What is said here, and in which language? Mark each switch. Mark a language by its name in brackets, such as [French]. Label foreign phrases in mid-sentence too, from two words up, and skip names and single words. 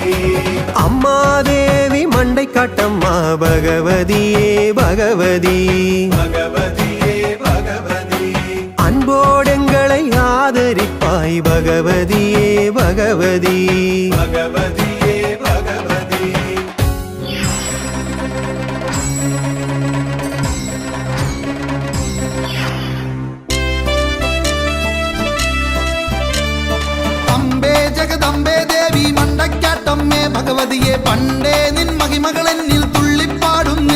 [Tamil] அம்மா தேவி மண்டை காட்டம்மா பகவதியே பகவதி பகவதியே பகவதி அன்போடெங்களை ஆதரிப்பாய் பகவதியே பகவதி பகவதியே பகவதி [Malayalam] അമ്പേ ജഗദമ്പേ ദേവി മണ്ടക്കാട്ടമ്മേ ഭഗവതിയെ പണ്ടേ നിൻ മഹിമകളെന്നിൽ തുള്ളിപ്പാടുന്നേ